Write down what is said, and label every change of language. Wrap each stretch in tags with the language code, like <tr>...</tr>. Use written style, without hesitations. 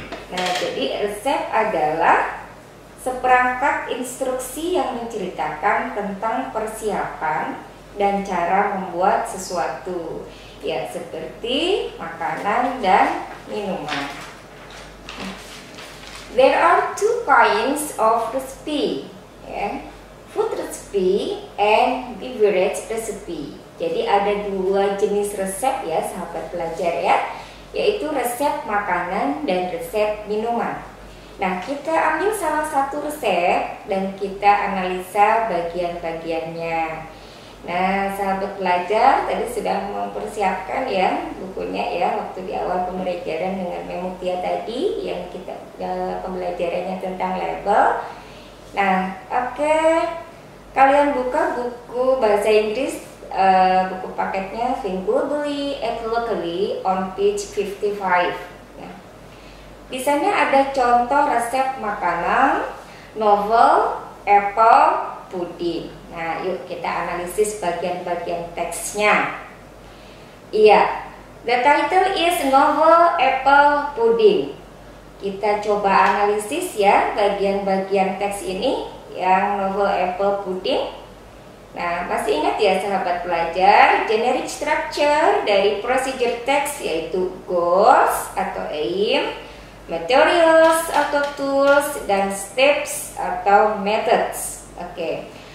<id>Nah, jadi resep adalah seperangkat instruksi yang menceritakan tentang persiapan dan cara membuat sesuatu, ya seperti makanan dan minuman.</id> <en>There are two kinds of recipe, ya, food recipe and beverage recipe.</en> <id>Jadi ada dua jenis resep ya sahabat pelajar ya, yaitu resep makanan dan resep minuman. Nah, kita ambil salah satu resep dan kita analisa bagian-bagiannya. Nah, sahabat pelajar tadi sudah mempersiapkan ya bukunya ya waktu di awal pembelajaran dengan Memutia tadi yang kita pembelajarannya tentang label. Nah, oke. Kalian buka buku bahasa Inggris buku paketnya Think Globally, Act Locally</id> <en>on page 55.</en> <id>Nah, di sana ada contoh resep makanan, novel, apple, puding. Nah, yuk kita analisis bagian-bagian teksnya.</id> <en>Iya, the title is Novel Apple Pudding.</en> <id>Kita coba analisis ya bagian-bagian teks ini yang novel apple pudding. Nah, masih ingat ya sahabat pelajar, generic structure dari procedure text yaitu goals atau aim, materials atau tools, dan steps atau methods. Oke.</id>